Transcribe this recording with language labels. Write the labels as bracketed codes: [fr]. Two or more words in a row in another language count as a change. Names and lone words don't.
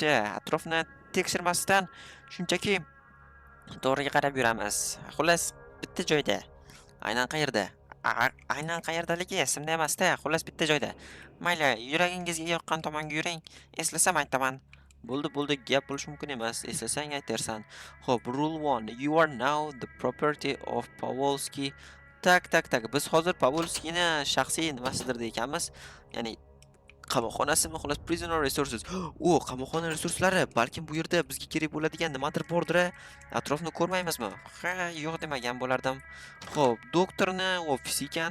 [uz] Atrofni tekshirmasdan shunchaki to'g'riga qarab yuramiz. Xullas, bitta joyda. Aynan qayerda? Aynan qayerdaligi esimda emas-da. Xullas bitta joyda. Mayli, yuragingizga yoqqan tomonga yuring. Eslasam aytaman. Bo'ldi, gap bo'lishi mumkin emas. Eslasang aytarsan. Xo'p, [en] rule 1. You are now the property of Pavlovsky. [uz] Tak. Biz hozir Pavlovskiyni shaxsiy nimasidir ekanmiz. Ya'ni qamoqxonasimi, xullas [en] prisoner resources. [uz] O, qamoqxona resurslari. Balkim bu yerda bizga kerak bo'ladigan nimadir bordir. Atrofni ko'rmaymizmi? Ha, yo'q demagan bo'lardim. Xo'p, doktorni ofisi ekan.